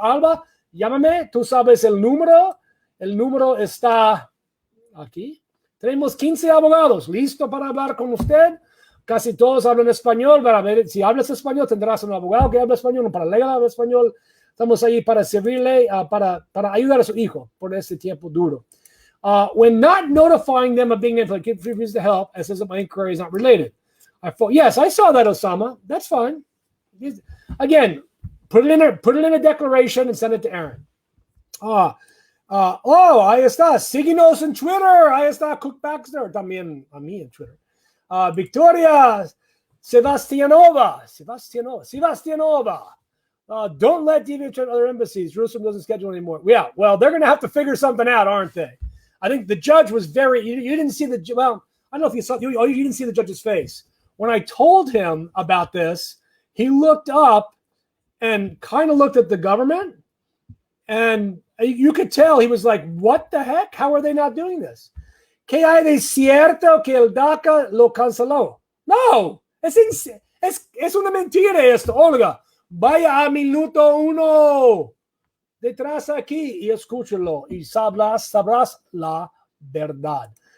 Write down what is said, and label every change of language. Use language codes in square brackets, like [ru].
[es] Alba, llámame, tú sabes el número está aquí. Tenemos 15 abogados listos para hablar con usted. Casi todos hablan español. Para ver, si hablas español, tendrás un abogado que habla español, un paralegal que habla español. Estamos ahí para servirle, para ayudar a su hijo por este tiempo duro. [en] When not notifying them of being notified, give refuse to help, as says that my inquiry is not related. Yes, I saw that, Osama. That's fine. Again, put it in a declaration and send it to Aaron. [es] Ahí está. Síguenos en Twitter. Ahí está Kuck Baxter. También a mí en Twitter. Victoria Sebastianova. [en] Don't let deviate to other embassies. Jerusalem doesn't schedule anymore. Yeah, well, they're going to have to figure something out, aren't they? I think the judge was you didn't see well, I don't know if you saw, you didn't see the judge's face. When I told him about this, he looked up and kind of looked at the government, and you could tell he was like, what the heck? How are they not doing this? [es] ¿Qué hay de cierto que el DACA lo canceló? No, es una mentira esto, Olga. Vaya a minuto 1 detrás aquí y escúchalo y sabrás la verdad.